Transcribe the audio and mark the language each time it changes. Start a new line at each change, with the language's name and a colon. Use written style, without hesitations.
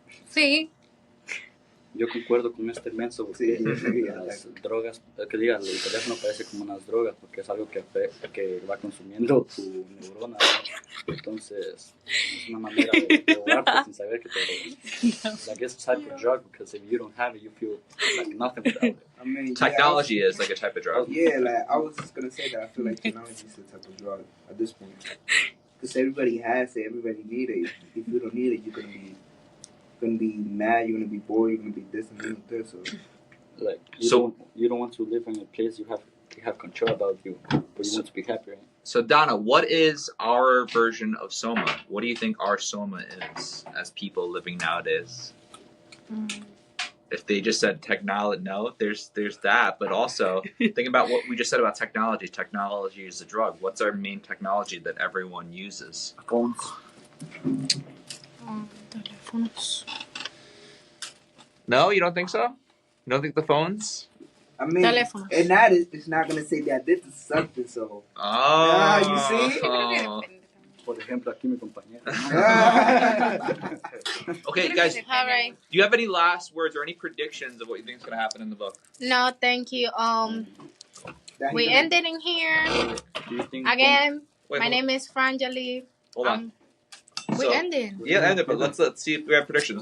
Spanish: Sí. Yo concuerdo con este menso porque las drogas, que digas, el teléfono parece como unas drogas porque es algo que va consumiendo tu neurona, ¿no? Entonces es una manera de drogarte sin saber que te drogas.
English: Like it's a type of drug because if you don't have it, you feel like nothing without it. I mean, Technology is like a type of drug. Yeah, like I was just gonna say that I feel like technology is a type of drug at this point because everybody has it, everybody needs it. If you don't need it, you're gonna be mad, you're gonna be bored, you're gonna be this and this. So, like you don't want to live in a place you have control about you, but you want to be happy. Right? So Danna, what is our version of Soma? What do you think our Soma is as people living nowadays? If they just said technology, no, there's that, but also think about what we just said about technology. Technology is a drug. What's our main technology that everyone uses? Phones.
Spanish: Teléfonos.
English: No, you don't think so? You don't think the phones? I mean,
Spanish: Teléfonos.
English: and that it's not gonna say that this is something. So, you see?
Spanish: Por ejemplo, aquí mi compañera.
English: Okay, guys. All right. Do you have any last words or any predictions of what you think is going to happen in the book? No, thank you. We ended in here. Do you think Again, Wait, my name is Frangely. Hold on. We ended. Yeah, ended, but let's see if we have predictions.